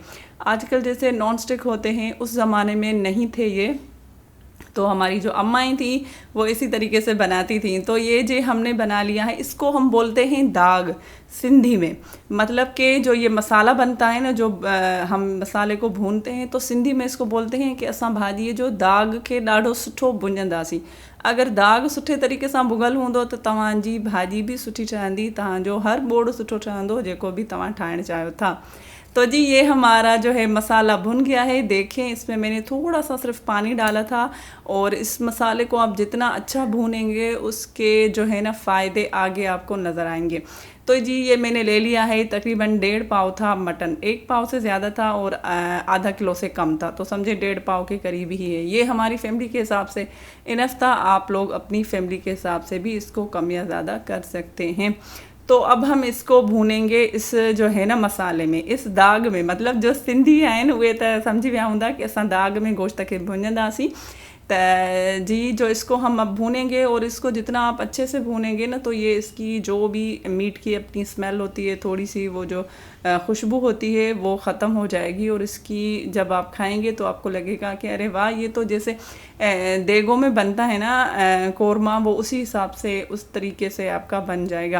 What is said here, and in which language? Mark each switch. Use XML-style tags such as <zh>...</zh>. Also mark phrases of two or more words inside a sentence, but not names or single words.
<hi>आजकल जैसे नॉन स्टिक होते हैं, उस ज़माने में नहीं थे ये। तो हमारी जो अम्माएँ थी वो इसी तरीके से बनाती थी। तो ये जो हमने बना लिया है, इसको हम बोलते हैं दाग सिंधी में। मतलब कि जो ये मसाला बनता है ना, जो हम मसाले को भूनते हैं, तो सिंधी में इसको बोलते हैं कि</hi> <sd>असां भाॼीअ जो दाग खे ॾाढो सुठो भुञंदासीं। अगर दाग सुठे तरीके सां भुॻल हूंदो, त तव्हांजी भाॼी बि सुठी ठहंदी, तव्हांजो हर ॿोड़ सुठो ठहंदो, जेको भी तव्हां ठाहिणु चाहियो था।</sd> <hi>तो जी ये हमारा जो है मसाला भुन गया है। देखें इसमें मैंने थोड़ा सा सिर्फ पानी डाला था। और इस मसाले को आप जितना अच्छा भूनेंगे, उसके जो है ना फ़ायदे आगे आपको नज़र आएंगे। तो जी ये मैंने ले लिया है, तकरीबन 1.5 पाव था मटन। 1 पाव से ज़्यादा था और आधा किलो से कम था, तो समझे 1.5 पाव के करीब ही है। ये हमारी फैमिली के हिसाब से इनफ था। आप लोग अपनी फैमिली के हिसाब से भी इसको कम या ज़्यादा कर सकते हैं। तो अब हम इसको भूनेंगे इस जो है ना मसाले में, इस दाग में।</hi> <sd>मतलब जो सिंधी आहिनि उहे त सम्झी विया हूंदा कि असां दाग में गोश्त खे भुञंदासीं।</sd> <hi>तो जी जो इसको हम अब भूनेंगे, और इसको जितना आप अच्छे से भूनेंगे ना, तो ये इसकी जो भी मीट की अपनी स्मेल होती है, थोड़ी सी वो जो खुशबू होती है, वो ख़त्म हो जाएगी। और इसकी जब आप खाएंगे तो आपको लगेगा कि अरे वाह, ये तो जैसे देगों में बनता है ना कोरमा, वो उसी हिसाब से उस तरीके से आपका बन जाएगा।</hi>